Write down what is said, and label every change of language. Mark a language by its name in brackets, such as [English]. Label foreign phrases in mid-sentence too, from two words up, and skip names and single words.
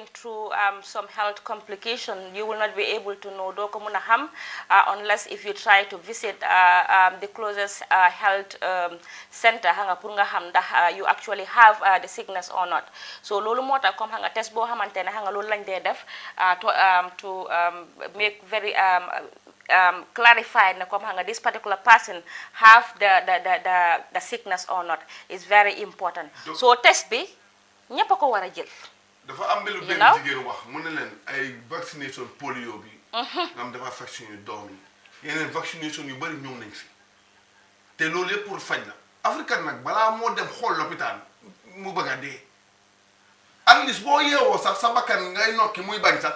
[English] through some health complication you will not be able to know [Wolof] doo ko mun a xam [English] unless if you try to visit the closest health center [Wolof] xam nga pour nga xam ndax [English] you actually have the sickness or not so [Wolof] loolu moo tax comme xam nga test boo xamante ne xam nga loolu lañ dee def [English] to make very clarified [Wolof] na comme hanga [English] this particular person have the sickness or not is very important so [Wolof] test bi ñepp ko wara jël dafa am lu benn jigéen wax mu ne leen ay vaccination polio bi ngam dafa vacciner doom yi yeneen vaccination yu bari ñëw nañ fi te loolu yëpp pour faj la africain nag balaa moo dem xool l'hôpital mu bëgg a dee [English] at least [Wolof] boo yeewoo sax sa bakkan ngay nokki muy bañ sax